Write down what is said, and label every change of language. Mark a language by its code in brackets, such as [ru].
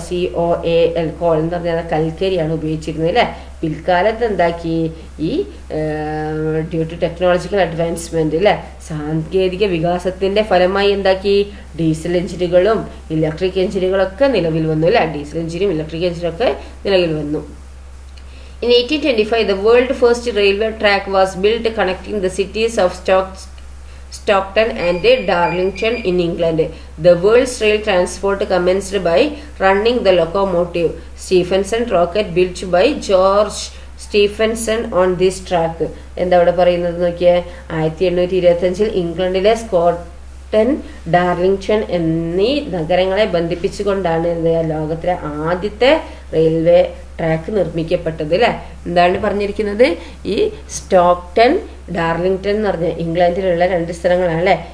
[ml] COAL call എന്ന് പറഞ്ഞാൽ കൽക്കരിയാണ് ഉപയോഗിച്ചിരുന്നത് അല്ലേ? പിൽക്കാലത്ത് എന്താക്കി ഈ [en] due to technological advancement [ml] അല്ലേ സാങ്കേതിക വികാസത്തിന്റെ ഫലമായി എന്താക്കി ഡീസൽ എഞ്ചിനുകളും ഇലക്ട്രിക് എഞ്ചിനുകളൊക്കെ നിലവിൽ വന്നു അല്ലേ? ഡീസൽ എഞ്ചിനും ഇലക്ട്രിക് എഞ്ചിനൊക്കെ നിലവിൽ വന്നു. [en] In 1825, the world's first railway track was built connecting the cities of Stockton and Darlington in England. The world's rail transport commenced by running the locomotive Stephenson rocket built by George Stephenson on this track. [ml] എന്താ ഇവിടെ പറയുന്നത് നോക്കിയേ? 1825 ഇംഗ്ലണ്ടിലെ സ്കോട്ടൺ Darlington എന്നീ നഗരങ്ങളെ ബന്ധിപ്പിച്ചുകൊണ്ടാണ് ലോകത്തിലെ ആദ്യത്തെ railway track നിർമ്മിക്കപ്പെട്ടത് അല്ലേ? എന്താണ് പറഞ്ഞിരിക്കുന്നത്? ഈ സ്റ്റോക്ടൺ ഡാർലിംഗ്ടൺ എന്ന് പറഞ്ഞ ഇംഗ്ലണ്ടിലുള്ള 2 സ്ഥലങ്ങളാണ് അല്ലേ?